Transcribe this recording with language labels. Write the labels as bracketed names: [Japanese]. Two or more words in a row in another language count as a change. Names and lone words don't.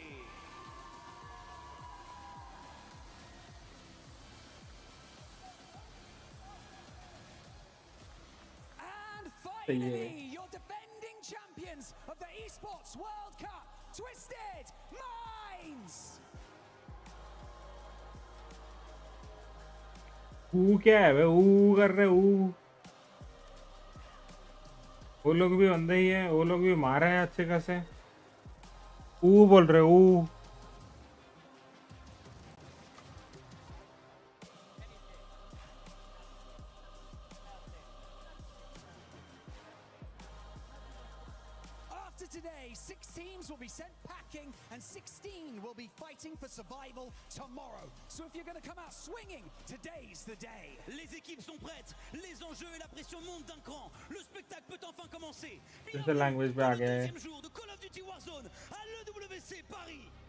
[English] And finally, your defending champions of the Esports World Cup, Twisted Minds. [Hindi] क्या है वे कर रहे वो लोग भी बंदे ही हैं, वो लोग भी मारे हैं अच्छे खासे। बोल रहे [English] After today, 6 teams will be sent packing and 16 will be fighting for survival tomorrow. So if you're going to come out swinging, today's the day. [French] Les équipes sont prêtes, les enjeux et la pression montent d'un cran. Le spectacle peut enfin commencer. [Hindi] जैसे लैंग्वेज पे आ गए। [French] Deuxième jour de Call of Duty Warzone à l'EWC Paris.